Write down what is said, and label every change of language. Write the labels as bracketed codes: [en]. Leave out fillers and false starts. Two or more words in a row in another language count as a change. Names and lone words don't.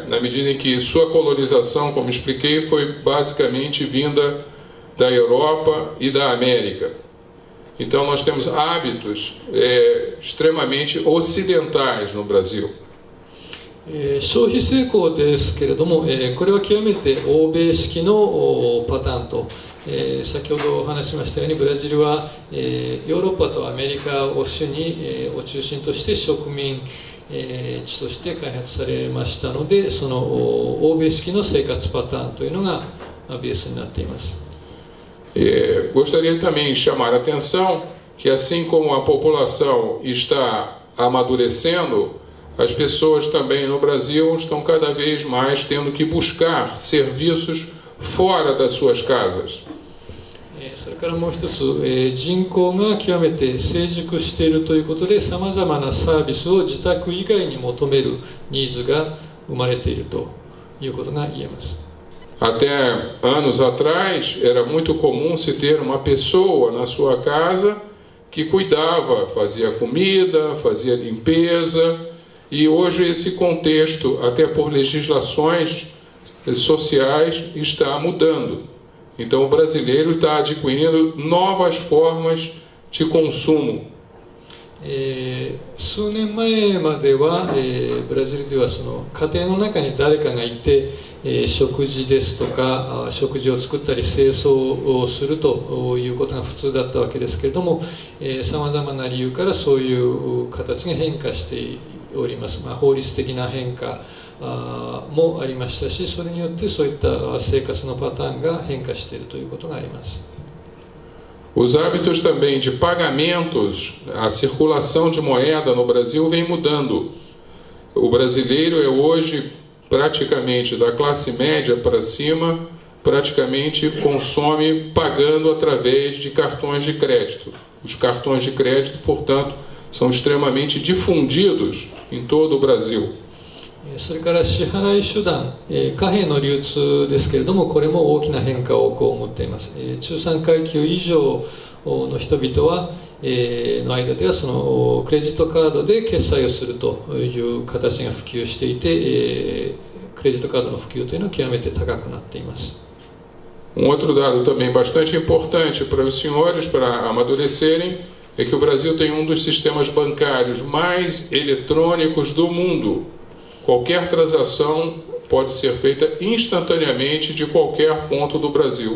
[pt] Na medida em que sua colonização, como expliquei, foi basicamente vinda da Europa e da América. Então nós temos hábitos extremamente ocidentais no Brasil. [ja] 消費成功ですけれども、これは極めて欧米式のパターンと、先ほどお話しましたようにブラジルは、ヨーロッパとアメリカを主に、を中心として植民地として開発されましたので、その欧米式の生活パターンというのがベースになっています。 [pt] Gostaria também de chamar a atenção que assim como a população está amadurecendo, as pessoas também no Brasil estão cada vez mais tendo que buscar serviços fora das suas casas. [ja] それからもう一つ、人口が極めて成熟しているということで、さまざまなサービスを自宅以外に求めるニーズが生まれているということが言えます。 [pt] Até anos atrás era muito comum se ter uma pessoa na sua casa que cuidava, fazia comida, fazia limpeza. E hoje esse contexto, até por legislações sociais, está mudando. Então o brasileiro está adquirindo novas formas de consumo. [ja] 数年前までは、ブラジルではその家庭の中に誰かがいて、食事ですとか食事を作ったり清掃をするということが普通だったわけですけれども、さまざまな理由からそういう形が変化しております。法律的な変化もありましたし、それによってそういった生活のパターンが変化しているということがあります。 [pt] Os hábitos também de pagamentos, a circulação de moeda no Brasil vem mudando. O brasileiro é hoje praticamente da classe média para cima, praticamente consome pagando através de cartões de crédito. Os cartões de crédito, portanto, são extremamente difundidos em todo o Brasil. [ja] それから支払い手段、貨幣の流通ですけれども、これも大きな変化を被っています。中産階級以上の人々は、の間ではそのクレジットカードで決済をするという形が普及していて、クレジットカードの普及というのは極めて高くなっています。 [pt] Outro dado também bastante importante para os senhores, para amadurecerem, é que o Brasil tem um dos sistemas bancários mais eletrônicos do mundo. Qualquer transação pode ser feita instantaneamente de qualquer ponto do Brasil.